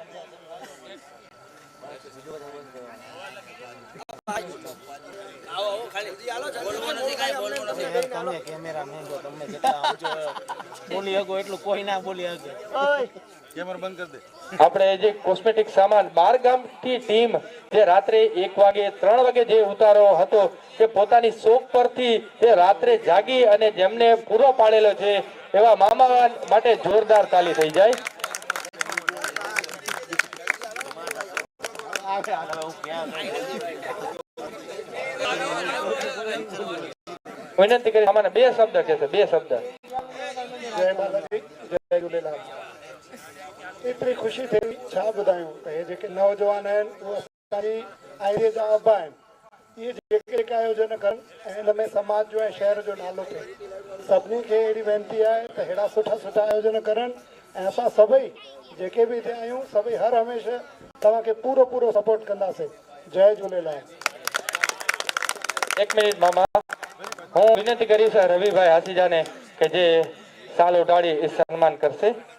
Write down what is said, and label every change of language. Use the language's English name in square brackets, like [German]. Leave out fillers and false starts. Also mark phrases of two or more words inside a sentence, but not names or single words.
[Gujarati] આપણે જે કોસ્મેટિક સામાન 12 ગામથી ટીમ જે રાત્રે 1 વાગે 3 વાગે જે ઉતારો હતો તે પોતાની શોપ પરથી તે રાત્રે જાગી અને જેમને પૂરો પાડેલો છે એવા મામા માટે જોરદાર તાલી થઈ જાય। વિનંતી કરી અમારે 2 શબ્દ કહેશે, 2 શબ્દ। [Sindhi] जय बालाजी जय झूलेलाल। एतिरी ख़ुशी थी छा ॿुधायूं त हे जेके नौजवान आहिनि उहे असांजी आइडिया जा अबा आहिनि। इहे जेके आयोजन कनि ऐं हिन में समाज जो ऐं शहर जो नालो थिए, सभिनी खे अहिड़ी वेनिती आहे त अहिड़ा सुठा सुठा आयोजन करनि ऐं असां सभई जेके बि हिते आहियूं सभई हर हमेशह तव्हांखे पूरो पूरो सपोर्ट कंदासीं। जय झूलेलाल। [Gujarati] 1 મિનિટ મામા, હું વિનંતી કરીશ રવિભાઈ હાસીજાને કે જે સાલ ઉડાડી એ સન્માન કરશે।